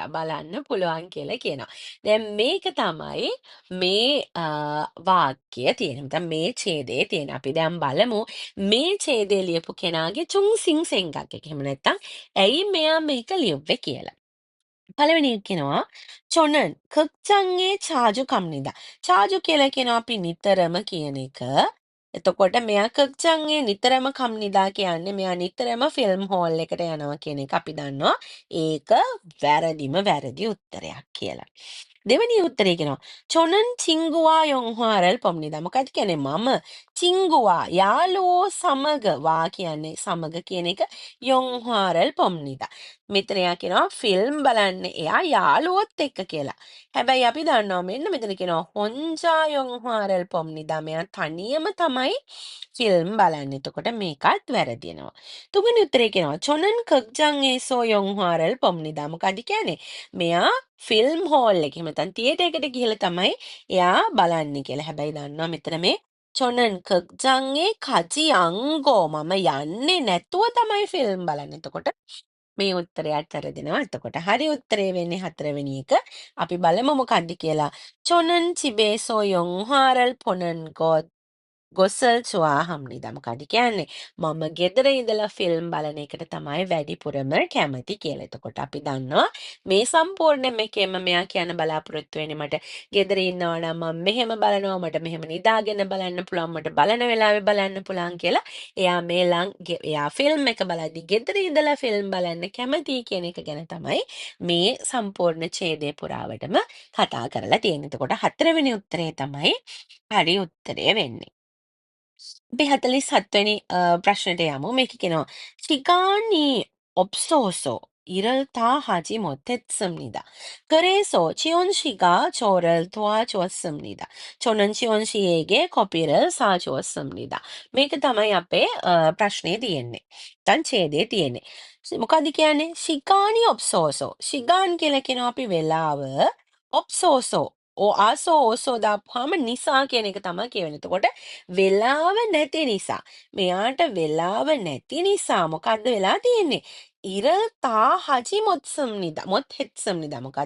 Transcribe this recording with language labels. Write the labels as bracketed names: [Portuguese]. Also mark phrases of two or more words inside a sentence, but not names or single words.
[Sinhala] බලන්න පුළුවන් කියලා කියනවා. දැන් මේක තමයි මේ වාක්‍යය තියෙන. නැත්නම් මේ ඡේදයේ තියෙන. අපි දැන් බලමු මේ ඡේදය ලියපු කෙනාගේ [Korean] 중심 생각 [Sinhala] එක. එහෙම නැත්නම් ඇයි මෙයා මේක ලියුවේ කියලා. පළවෙනි එක කියනවා [Korean] 저는 극장에 자주 갑니다. [Sinhala] 자주 කියලා කියනවා අපි නිතරම කියන එක. එතකොට මෙයා 극장에 නිතරම 갑니다 කියන්නේ මෙයා නිතරම [English] film hall [Sinhala] එකට යනවා කියන එක අපි දන්නවා. ඒක වැරදිම වැරදි උත්තරයක් කියලා. දෙවෙනි උත්තරේ කියනවා [Korean] 저는 친구와 영화를 봅니다. [Sinhala] මොකක්ද කියන්නේ මම 친구와 යාළුවෝ සමග වා කියන්නේ සමග කියන එක [Korean] 영화를 봅니다. [Sinhala] මෙතන එයා කියනවා ෆිල්ම් බලන්නේ එයා යාළුවොත් එක්ක කියලා. හැබැයි අපි දන්නවා මෙන්න මෙතන කියනවා [Korean] 혼자 영화를 봅니다. [Sinhala] මෙයා තනියම තමයි ෆිල්ම් බලන්නේ. එතකොට මේකත් වැරදිනවා. තුන්වෙනි උත්තරේ කියනවා [Korean] 저는 극장에서 영화를 봅니다. [Sinhala] මොකක්ද කියන්නේ මෙයා [English] film hall [Sinhala] එකේ එහෙම නැත්නම් තියේටර් එකට ගිහලා තමයි එයා බලන්නේ කියලා. හැබැයි දන්නවා මෙතන මේ [Korean] 저는 극장에 가지 않고 [Sinhala] මම යන්නේ නැතුව තමයි ෆිල්ම් බලන්නේ. එතකොට මේ උත්තරයත් වැරදිනවා. එතකොට හරි උත්තරේ වෙන්නේ හතරවෙනි එක. අපි බලමු මොකක්ද කියලා. [Korean] 저는 집에서 영화를 보는 것을 좋아합니다. [Sinhala] මොකක්ද කියන්නේ? මම ගෙදර ඉඳලා ෆිල්ම් බලන එකට තමයි වැඩිපුරම කැමති කියලා. එතකොට අපි දන්නවා මේ සම්පූර්ණ මේකෙම මෙයා කියන බලාපොරොත්තු වෙන්නේ මට ගෙදර ඉන්නවා නම් මම මෙහෙම බලනවා මට මෙහෙම නිදාගෙන බලන්න පුළුවන් මට බලන වෙලාවෙ බලන්න පුළුවන් කියලා. එයා එයා ෆිල්ම් එක බලද්දි ගෙදර ඉඳලා ෆිල්ම් බලන්න කැමති කියන එක ගැන තමයි මේ සම්පූර්ණ ඡේදය පුරාවටම කතා කරලා තියෙන්නේ. එතකොට හතරවෙනි උත්තරේ තමයි හරි උත්තරය වෙන්නේ. අපි 47 වෙනි ප්‍රශ්නෙට යමු. මේක කියනවා [Korean] 시간이 없어서 일을 다 하지 못했습니다. 그래서 지원 씨가 저를 도와주었습니다. 저는 지원 씨에게 커피를 사주었습니다. [Sinhala] මේක තමයි අපේ ප්‍රශ්නේ තියෙන්නේ. දැන් ඡේදයේ තියෙන්නේ. මොකද්ද කියන්නේ? [Korean] 시간이 없어서. 시간 [Sinhala] කියලා කියනවා අපි වෙලාව. [Korean] 없어서. [Sinhala] ආසෝ ඕසෝ දාපුවාම නිසා කියන එක තමයි කියවෙන්නේ. එතකොට වෙලාව නැති නිසා. මෙයාට වෙලාව නැති නිසා මොකද්ද වෙලා තියෙන්නේ? [Korean] 일을 다 하지 못했습니다. 못 했습니다 මොකද්ද?